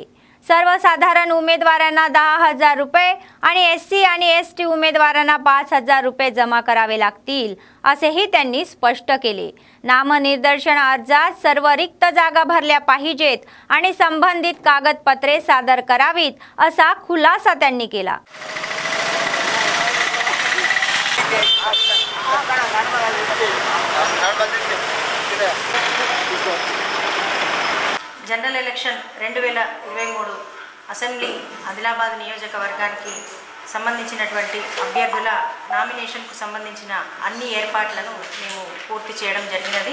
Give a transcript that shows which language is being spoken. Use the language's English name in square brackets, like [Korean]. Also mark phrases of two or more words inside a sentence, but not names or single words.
[Marathi] सर्वसाधारण उमेदवारांना 10,000 रुपये आणि एससी आणि एसटी उमेदवारांना 5,000 रुपये जमा करावे लागतील असेही त्यांनी स्पष्ट केले। नामनिर्देशन अर्जात सर्व रिक्त जागा भरल्या पाहिजेत आणि संबंधित कागदपत्रे सादर करावीत असा खुलासा त्यांनी केला। [English] general election [Telugu] 2023 అసెంబ్లీ ఆదిలాబాద్ నియోజకవర్గానికి సంబంధించినటువంటి అభ్యర్థుల నామినేషన్కు సంబంధించిన అన్ని ఏర్పాట్లను మేము పూర్తి చేయడం జరిగినది।